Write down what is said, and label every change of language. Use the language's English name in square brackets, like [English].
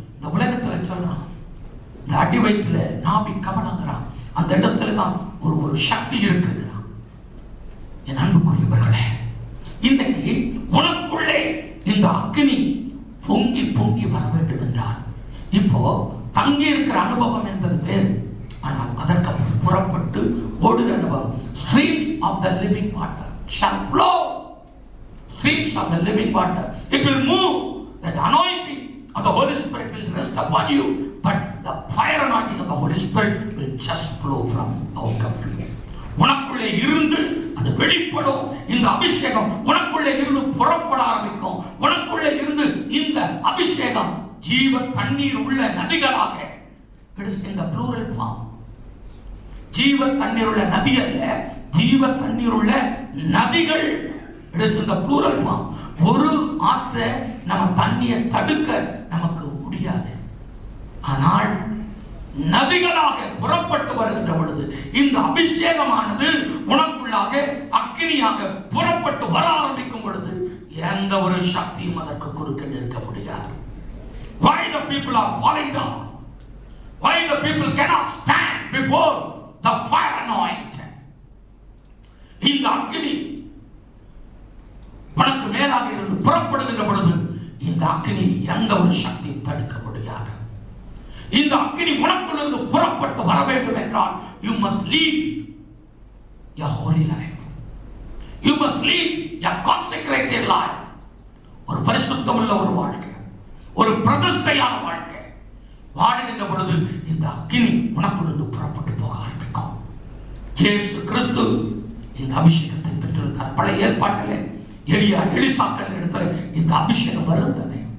[Tamil] இந்த உலகத்துல சொல்றான், இந்த அடி வயிற்றுல நாபி கவனங்கிறான், அந்த இடத்துல தான் ஒரு சக்தி இருக்குங்கிறான். என் அன்புக்குரியவர்களே, இன்னைக்கு உனக்குள்ளே இந்த அக்னி பொங்கி பொங்கி வர வேண்டும் என்றால், இப்போ தங்கி இருக்கிற அனுபவம் என்பது வேறு. ஆனால் அதற்கு புறப்பட்டு ஓடுகிற அனுபவம். [English] Streams of the living water shall flow. Streams of the living water. It will move. That anointing of the Holy Spirit will rest upon you. But the fire anointing of the Holy Spirit will just flow from out of you. [Tamil] உனக்குள்ளே இருந்து அது வெளிப்படும். இந்த அபிஷேகம் உனக்குள்ளே இருந்து புறப்பட ஆரம்பிக்கும். உனக்குள்ளே இருந்து இந்த அபிஷேகம் ஜீவ தண்ணீர் உள்ள நதிகளாக, [English] it is in the plural form. [Tamil] ஜீவ தண்ணீர் உள்ள நதி அல்ல, ஜீவ தண்ணீர் உள்ள நதிகள். [English] it is in the plural form. [Tamil] ஒரு ஆற்றை நம்ம தண்ணியை தடுக்க நமக்கு முடியாது. ஆனால் நதிகளாக புறப்பட்டு வருகின்ற பொழுது இந்த அபிஷேகமானது உனக்குள்ளாக அக்கினியாக புறப்பட்டு வர ஆரம்பிக்கும் பொழுது எந்த ஒரு சக்தியும் அதற்கு குறுக்க நிற்க முடியாது. [English] Why the people are falling down? Why the people cannot stand before the fire anointing? [Tamil] இந்த அக்கினி உனக்கு மேலாக இருந்து புறப்படுகின்ற பொழுது இந்த அக்கினி எந்த ஒரு சக்தியும் தடுக்க முடியாது. இந்த அக்கினி உனக்குள்ளிருந்து புறப்பட்டு வர வேண்டும் என்றால் [English] you must lead a holy life. You must lead a consecrated life. [Tamil] ஒரு பரிசுத்தமுள்ள ஒரு வாழ்க்கை, ஒரு பிரதிஷ்டையான வாழ்க்கை வாழுகின்ற பொழுது இந்த அக்கினி உனக்குள்ளிருந்து புறப்பட்டு போக ஆரம்பிக்கும். இயேசு கிறிஸ்து இந்த அபிஷேகத்தை பெற்றிருந்தார். பழைய ஏற்பாட்டிலே எலிசாக்கள் இடத்துல இந்த அபிஷேகம் வருந்தது.